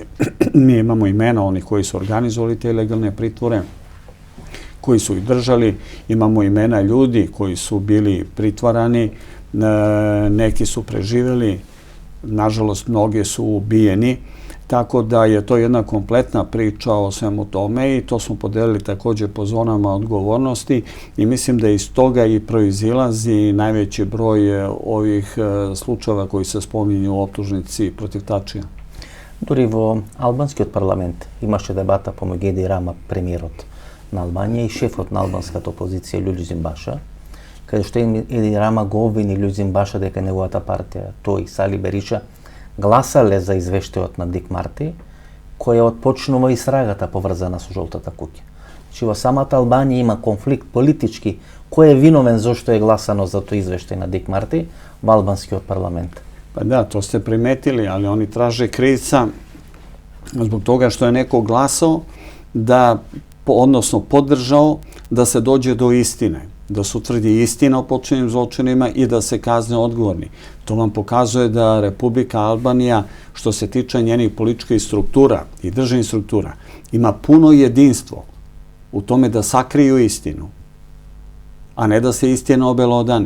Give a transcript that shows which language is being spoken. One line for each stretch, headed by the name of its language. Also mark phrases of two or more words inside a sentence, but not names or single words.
Serbian: Mi imamo imena onih koji su organizovali te ilegalne pritvore, koji su ih držali, imamo imena ljudi koji su bili pritvarani, neki su preživjeli, nažalost mnogi su ubijeni, tako da je to jedna kompletna priča o svemu tome i to smo podelili također po zonama odgovornosti i mislim da iz toga i proizilazi najveći broj ovih slučajeva koji se spominju u optužnici protiv Tačija.
Macedonian: Дори во албанскиот парламент имаше дебата помеѓу Еди Рама, премиерот на Албанија, и шефот на албанската опозиција Љуѓизин Баша, каде што Еди Рама го обвини Љуѓизин Баша дека неговата партија, тој и Сали Бериша, гласале за извештајот на Дик Марти, која отпочнува истрагата поврзана со жолтата куќа. Значи во самата Албанија има конфликт политички, кој е виновен зашто е гласано за тој извештај на Дик Марти во албанскиот парламент.
Serbian: Pa da, to ste primetili, ali oni traže krivca zbog toga što je neko glasao da, odnosno podržao da se dođe do istine, da se utvrdi istina o počinjenim zločinima i da se kazne odgovorni. To vam pokazuje da Republika Albanija, što se tiče njenih političkih struktura i državnih struktura, ima puno jedinstvo u tome da sakriju istinu, a ne da se istina obelodani.